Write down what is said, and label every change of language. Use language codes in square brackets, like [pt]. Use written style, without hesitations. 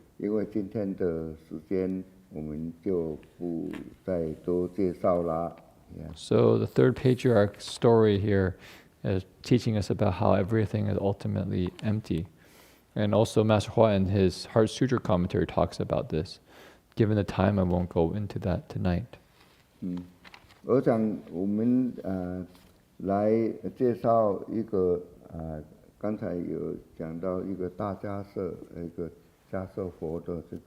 [zh] 因为今天的时间，我们就不再多介绍啦。 [en] So the third patriarch story here is teaching us about how everything is ultimately empty. And also Master Hua in his Heart Sutra commentary talks about this. Given the time, I won't go into that tonight. [zh] 我想我们来介绍一个刚才有讲到一个大迦摄，一个迦摄佛的